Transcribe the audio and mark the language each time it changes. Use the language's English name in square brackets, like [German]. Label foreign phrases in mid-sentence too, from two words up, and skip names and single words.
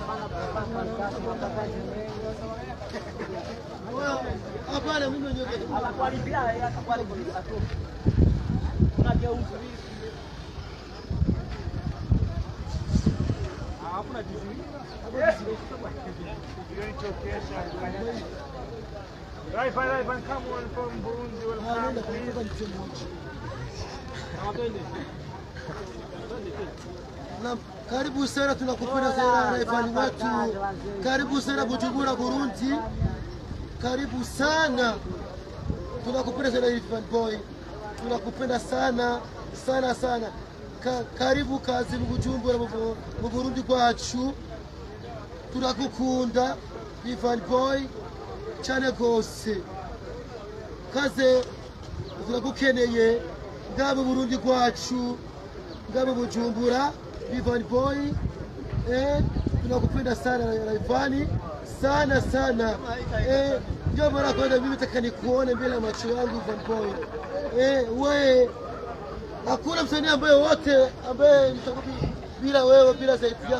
[Swahili] Hapana mimi mwenyewe anakualipia atakualipia tu. Unageuza hakuna jibu. Rayvanny, [English] come on from Burundi, welcome. [Swahili] Na karibu sana, tunakupenda sana Rayvanny wetu. Karibu sana Bujumbura Burundi. Karibu sana. Tunakupenda sana Rayvanny boy. Tunakupenda sana sana sana. [Rundi] Karibu kazi mu Bujumbura mu Burundi kwacu. Turakukunda Rayvanny boy cyane gose. Kaze turagukeneye ngabe Burundi kwacu. Ngabe Bujumbura Rayvanny boy. [Swahili] Tunakupenda sana Rayvanny sana sana. Ndio mara kwanza mimi nataka nikuone mbele ya macho yangu Rayvanny boy. Wewe hakuna msanii ambaye wote ambaye bila wewe bila zaidi yako.